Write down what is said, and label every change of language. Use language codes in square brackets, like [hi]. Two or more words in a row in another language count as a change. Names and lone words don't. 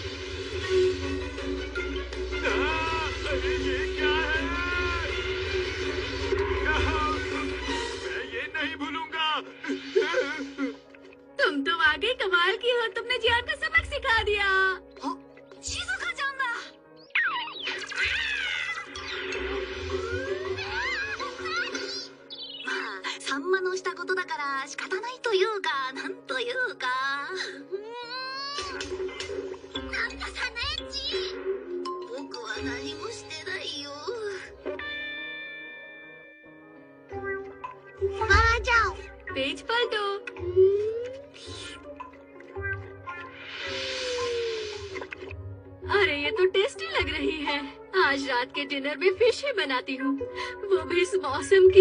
[hi] अरे ये क्या है? मैं ये नहीं भूलूंगा। तुम तो वाकई कमाल की हो, तुमने जियान को सबक सिखा दिया। शिज़ुका जाना। [ja] サンマのしたことだから仕方ないというか、なんというか。なんだサナエッチ。僕は何もしてないよ。 [hi] वहाँ जाओ। पेज पलटो। अरे ये तो टेस्टी लग रही है। आज रात के डिनर में फिश ही बनाती हूँ, वो भी इस मौसम की।